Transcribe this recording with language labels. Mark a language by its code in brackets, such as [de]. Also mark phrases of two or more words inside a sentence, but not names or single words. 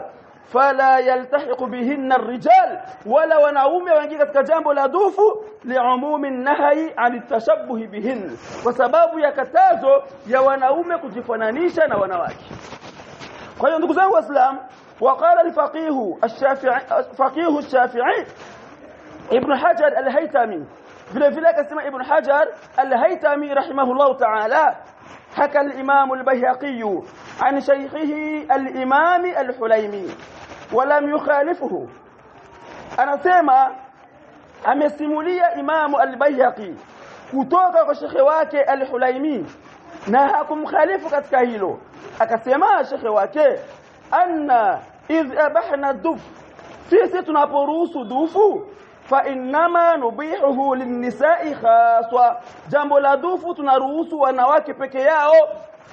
[ar] فلا يلتحق بهن الرجال, [sw] wala wanaume waingie katika jambo la dufu [ar] لعموم النهي عن التشبه بهن, [sw] kwa sababu ya katazo ya wanaume kujifananisha na wanawake. Kwa hiyo ndugu zangu Waislamu, [ar] وقال الفقيه الشافعي [sw] Ibn Hajar al-Haytami, vile vile akasema Ibn Hajar al-Haytami [ar] رحمه الله تعالى, حكى الإمام البيهقي عن شيخه الإمام الحليمي ولم يخالفه, [sw] anasema amesimulia Imam al-Bayhaqi kutoka kwa shekhi wake al-Hulaimi na hakumkhalifu katika hilo. Akasema shekhi wake [ar] أنا إذ أبحنا الدف, [sw] sisi tunaporuhusu dufu [ar] فإنما نبيحه للنساء خاصة, [sw] jambo la dufu tunaruhusu wanawake peke yao.